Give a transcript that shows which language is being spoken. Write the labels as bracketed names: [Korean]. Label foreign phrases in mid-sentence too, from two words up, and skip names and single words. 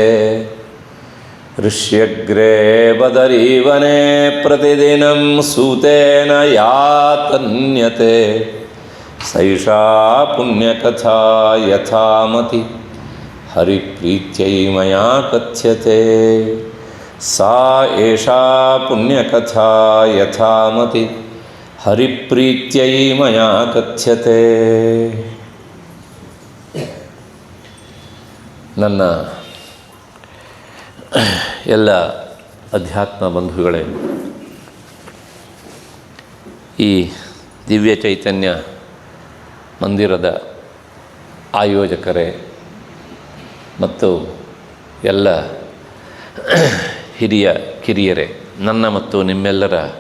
[Sanskrit] ಋಷ್ಯಗ್ರೇ ಬದರೀವನೆ ಪ್ರತಿದಿನಂ ಸೂತೇನ ಯಾ ತನ್ಯತೆ ಸೈಷಾ ಪುಣ್ಯಕಥಾ ಯಥಾಮತಿ ಹರಿಪ್ರೀತ್ಯೈ ಮಯಾ ಕಥ್ಯತೆ. ಸಾ ಏಷಾ ಪುಣ್ಯಕಥಾ ಯಥಾಮತಿ ಹರಿಪ್ರೀತ್ಯೈ ಮಯಾ ಕಥ್ಯತೆ. [Kannada] ನನ್ನ ಎಲ್ಲ ಅಧ್ಯಾತ್ಮ ಬಂಧುಗಳೇ, ಈ ದಿವ್ಯ ಚೈತನ್ಯ ಮಂದಿರದ ಆಯೋಜಕರೇ ಮತ್ತು ಎಲ್ಲ ಹಿರಿಯ ಕಿರಿಯರೇ, ನನ್ನ ಮತ್ತು ನಿಮ್ಮೆಲ್ಲರ